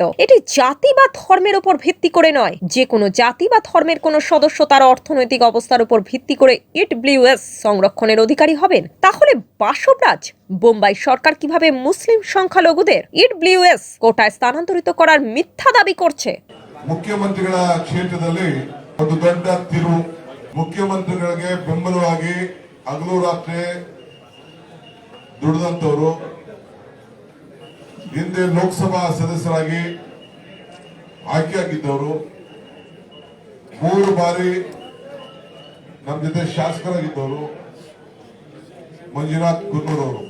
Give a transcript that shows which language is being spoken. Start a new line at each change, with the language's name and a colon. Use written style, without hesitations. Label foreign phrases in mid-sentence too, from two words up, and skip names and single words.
Bangla: এটি জাতি বা ধর্মের উপর ভিত্তি করে নয়। যে কোনো জাতি বা ধর্মের কোনো সদস্য তার অর্থনৈতিক অবস্থার উপর ভিত্তি করে EWS সংরক্ষণের অধিকারী হবেন। তাহলে বাসবরাজ বোম্বাই সরকার কিভাবে মুসলিম সংখ্যালঘুদের EWS কোটায় স্থানান্তরিত করার মিথ্যা দাবি করছে?
Kannada: ಮುಖ್ಯಮಂತ್ರಿಗಳ ಕ್ಷೇತ್ರದಲ್ಲಿ ಒಂದು ದೊಡ್ಡ ತಿರುವು. ಮುಖ್ಯಮಂತ್ರಿಗಳಿಗೆ ಬೆಂಬಲವಾಗಿ ಹಗಲು ರಾತ್ರಿ ದುಡಿದಂತವರು, ಹಿಂದೆ ಲೋಕಸಭಾ ಸದಸ್ಯರಾಗಿ ಆಯ್ಕೆಯಾಗಿದ್ದವರು, 3 ಬಾರಿ ನಮ್ಮ ಜೊತೆ ಶಾಸಕರಾಗಿದ್ದವರು ಮಂಜುನಾಥ್ ಕುನ್ನೂರ್